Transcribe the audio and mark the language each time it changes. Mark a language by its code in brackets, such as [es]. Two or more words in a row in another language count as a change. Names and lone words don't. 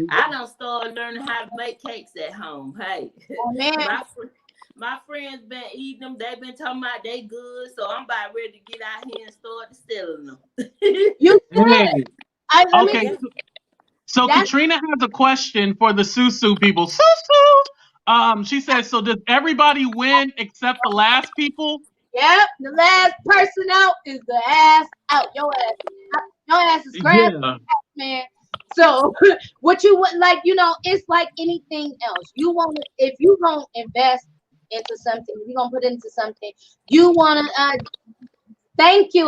[en] I done started learning how to make cakes at home. Hey, Oh, man. my friends been eating them. They've been talking about they good, so I'm about ready to get out here and start selling them. You Hey, let me okay. just- So That's- Katrina has a question for the Sou-Sous people. Sou-Sous. She says, so does everybody win except the last people? Yep, the last person out is the ass out. Your ass is grass, man. So what you would like, it's like anything else. You want to, if you gonna invest into something, if you gonna put into something, you wanna thank you.